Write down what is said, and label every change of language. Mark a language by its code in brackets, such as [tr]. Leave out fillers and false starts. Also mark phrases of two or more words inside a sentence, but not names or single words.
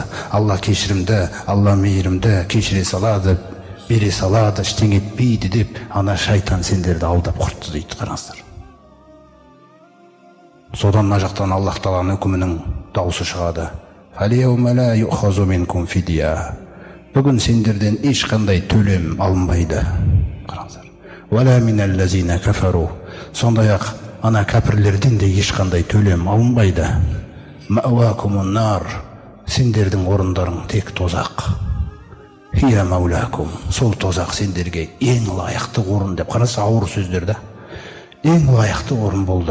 [kk] Алла кешірімді, Алла мейірімді, кешіре салады, бере салады, ештеңе етпейді деп ана шайтан сендерді алдап құртты дейді. Қараңыздар. Содан мына жақтан Аллах Тағаланың үкімінің дауысы шығады. [ar] فاليوم لا يؤخذ منكم فدية. [kk] Бүгін сендерден ешқандай төлем алынбайды. Қараңыздар. [ar] ولا من الذين كفروا. [kk] Сондай-ақ ана кәпірлерден де ешқандай төлем алынбайды. [ar] مأواكم النار. [kk] Сендердің орындарың тек тозақ. [ar] هي مولاكم. [kk] Сол тозақ сендерге ең лайықты орын деп. Қараса ауыр сөздер да. Ең лайықты орын болды.